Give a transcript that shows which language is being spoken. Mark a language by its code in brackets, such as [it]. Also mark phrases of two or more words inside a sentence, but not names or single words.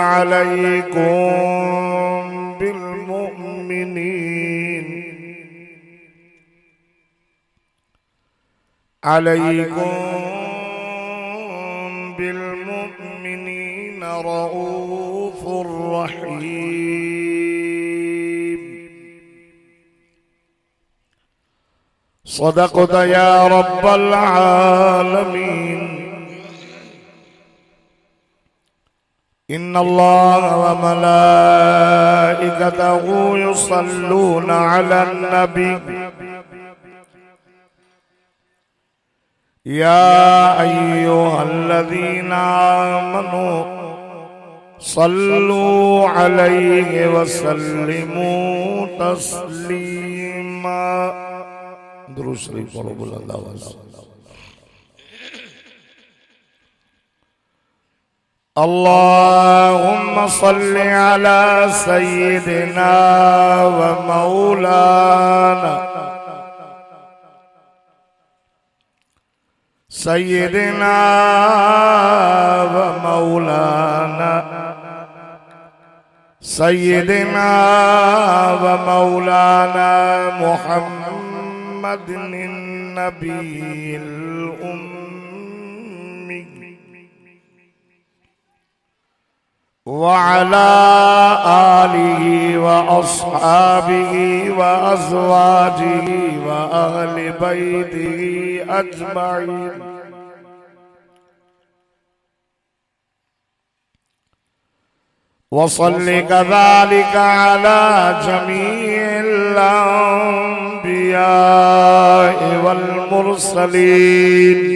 [ar] عليكم بالمؤمنين رؤوف رحيم. صدقت يا رب العالمين. إن الله وملائكته يصلون على النبي يا أيها الذين آمنوا صلوا عليه وسلموا تسليما. [ur] درود شریف پڑھو بلند آواز سے. [ar] اللهم صل على سيدنا ومولانا سيدنا ومولانا سيدنا ومولانا محمد النبي الأمي وعلى آله وأصحابه وأزواجه وأهل بيته أجمعين. وصل كذلك على جميع الأنبياء والمرسلين.